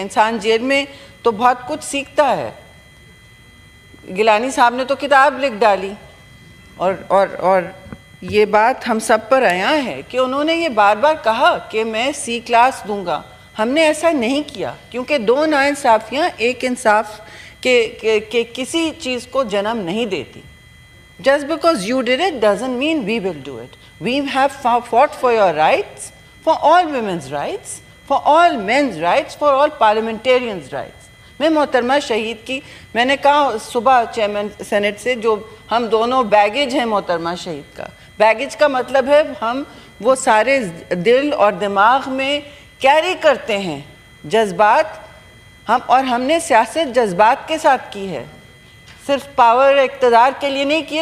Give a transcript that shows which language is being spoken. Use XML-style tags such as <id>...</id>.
<ur>انسان جیل میں تو بہت کچھ سیکھتا ہے. گیلانی صاحب نے تو کتاب لکھ ڈالی, اور یہ بات ہم سب پر عیاں ہے کہ انہوں نے یہ بار بار کہا کہ میں سی کلاس دوں گا. ہم نے ایسا نہیں کیا کیونکہ 2 ناانصافیاں ایک انصاف کے کسی چیز کو جنم نہیں دیتی.</ur> <en>Just because you did it doesn't mean we will do it. We have fought for your rights, for all women's rights, for all men's rights, for all parliamentarians' rights.</en> <ur>میں محترمہ شہید کی, میں نے کہا صبح چیئرمین سینٹ سے, جو ہم دونوں بیگیج ہیں محترمہ شہید کا. بیگیج کا مطلب ہے ہم وہ سارے دل اور دماغ میں کیری کرتے ہیں جذبات, ہم نے سیاست جذبات کے ساتھ کی ہے, صرف پاور اقتدار کے لیے نہیں کی.</ur>